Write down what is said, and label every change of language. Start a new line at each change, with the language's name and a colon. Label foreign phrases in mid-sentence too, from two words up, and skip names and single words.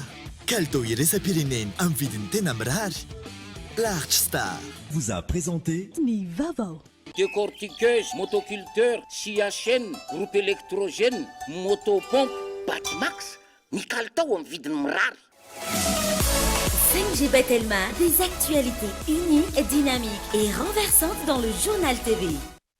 Malagasy: Kalitao iresa-pireneny amin'ny vidiny tena mirary.
French: Large Star vous a présenté
Malagasy: ny vaovao.
French: Décortiqueuse, motoculteur, scia chaîne, groupe électrogène, motopompe, Batmax,
Malagasy: ny kalitao amin'ny vidiny mirary. 5G Batelma,
French: des actualités uniques, dynamiques et renversantes dans le journal TV.